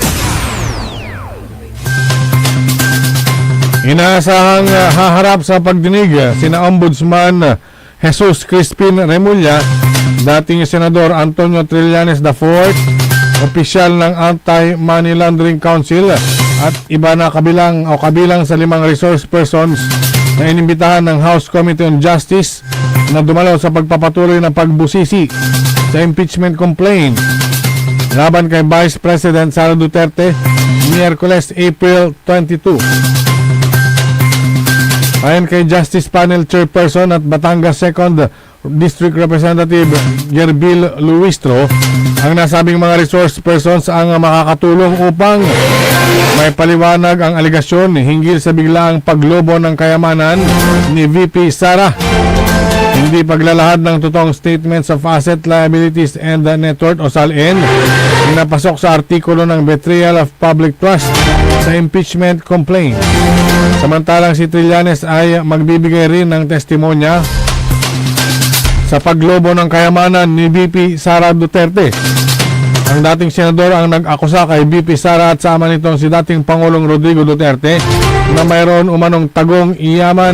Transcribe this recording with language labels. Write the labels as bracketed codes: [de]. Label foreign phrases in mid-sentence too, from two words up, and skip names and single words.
[tl] inaasahang haharap sa pagdinig sina Ombudsman Jesus Crispin Remulla, dating Senador Antonio Trillanes IV, opisyal ng Anti-Money Laundering Council at iba na kabilang sa 5 resource persons na inimbitahan ng House Committee on Justice na dumalaw sa pagpapatuloy ng pagbusisi sa impeachment complaint laban kay Vice President Sara Duterte Miyerkules, April 22. Ayon kay Justice Panel Chairperson at Batangas 2nd District Representative Gerbil Luistro, ang nasabing mga resource persons ang makakatulong upang may paliwanag ang aligasyon hinggil sa biglaang paglobo ng kayamanan ni VP Sara, hindi paglalahad ng totoong [en] statements of asset, liabilities, and net worth [tl] o SALN na napasok sa artikulo ng Betrayal of Public Trust sa impeachment complaint. Samantalang si Trillanes ay magbibigay rin ng testimonya sa paglobo ng kayamanan ni VP Sara Duterte. Ang dating senador ang nag-akusa kay VP Sara at sama nitong si dating Pangulong Rodrigo Duterte na mayroon umanong tagong iyaman.